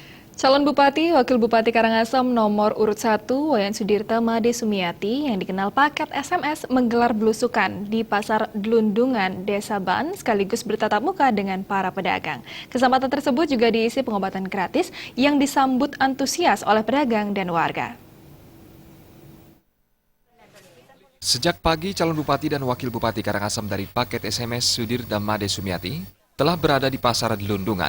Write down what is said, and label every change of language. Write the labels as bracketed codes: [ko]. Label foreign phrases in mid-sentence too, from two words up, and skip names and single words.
[id] Calon Bupati, Wakil Bupati Karangasem nomor urut 1, Wayan Sudirta Made Sumiati yang dikenal paket SMS menggelar belusukan di Pasar Delundungan, Desa Ban sekaligus bertatap muka dengan para pedagang. Kesempatan tersebut juga diisi pengobatan gratis yang disambut antusias oleh pedagang dan warga. Sejak pagi, calon bupati dan wakil bupati Karangasem dari paket SMS Sudirta Made Sumiati telah berada di Pasar Delundungan.